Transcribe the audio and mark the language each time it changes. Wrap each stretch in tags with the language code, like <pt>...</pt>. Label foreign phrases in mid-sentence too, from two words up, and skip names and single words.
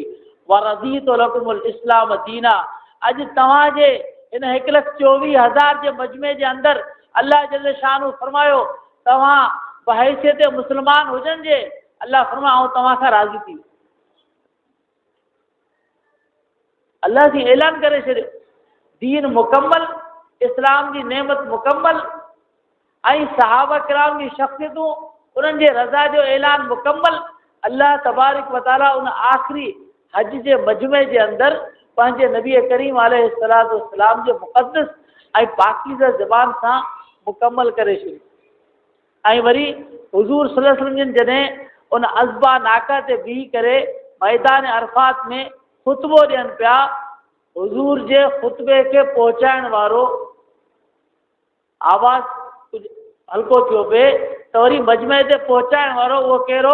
<ar>ورضيت لكم الإسلام دينا.</ar> <sd>अॼु तव्हांजे हिन 1,24,000 जे मजमे जे अंदरि अल्लाह जल्ल शान फरमायो तव्हां बहैसियत मुस्लमान हुजनि जे अल्लाह फरमायो ऐं तव्हां खां राज़ी थी। अल्लाह जी ऐलान करे छॾियो, दीन मुकम्मल, इस्लाम जी नेमत मुकम्मल ऐं सहाबा किराम जी शख़्सियतूं, उन्हनि जे रज़ा जो ऐलान मुकम्मल। अल्लाह</sd> <ar>تبارك وتعالى</ar> <sd>उन आख़िरी हज जे मजमे जे अंदरि पंहिंजे नबी करीम</sd> <ar>عليه الصلاة والسلام</ar> <sd>जे मुक़द्दस ऐं पाकीज़ा ज़बान सां मुकम्मल करे छॾियो। ऐं वरी हुज़ूर</sd> <ar>صلى الله عليه وسلم</ar> <sd>जॾहिं उन अज़बा नाका ते बीही करे मैदान अरफात में ख़ुतबो ॾियनि पिया, हुज़ूर जे ख़ुतबे खे पहुचाइण वारो आवाज़ कुझु हल्को थियो पिए त वरी मजमे ते पहुचाइण वारो उहो कहिड़ो?</sd>